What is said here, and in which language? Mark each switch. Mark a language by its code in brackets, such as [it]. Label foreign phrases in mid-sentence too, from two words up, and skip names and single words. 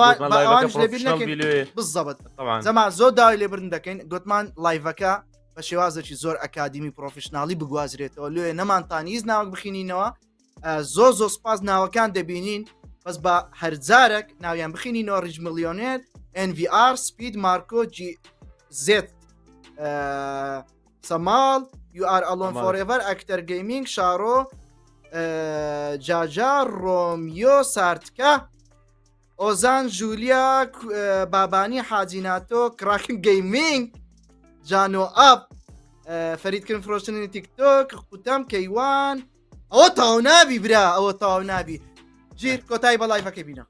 [ckb] بزەبت زەما زۆر داوای لێبرن دەکەین گوتمان لایڤەکە بە شێوازێکی زۆر ئەکادیمی پرۆفشناڵی بگوازرێتەوە لێ نەمانتانیز ناوەک بخینینەوە زۆر سپاس ناوەکان دەبینین بەس بە هەرجارێک ناویان بخینینەوە ڕیج ملیۆنێر NVR سپید مارکۆ زێت سەماڵ You are alone forever ئەکتەر گەیمینگ شارۆ جاجا ڕۆمیۆ سارتکە ئۆزان ژولیا بابانی حاجیناتۆ کراکن گەیمینگ جانۆ ئاپ فەریدکردن فرۆشتنی تیکتۆک قوتام کەیوان ئەوە تاو نابی برا ئەوە تاو نابی ژیر کۆتایی بە لایڤەکەی بینە